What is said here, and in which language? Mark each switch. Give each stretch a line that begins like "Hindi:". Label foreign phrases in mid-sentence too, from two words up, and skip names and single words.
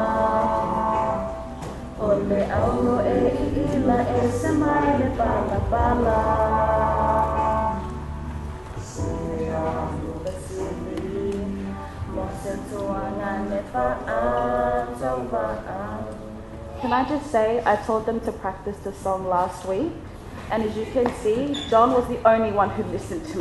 Samoan: O le auro e ila e se mai le pala pala. Se anu le sili, mo se tuanga ne pa'a tau pa'a.
English: Can I just say, I told them to practice the song last week, and as you can see, John was the only one who listened to me.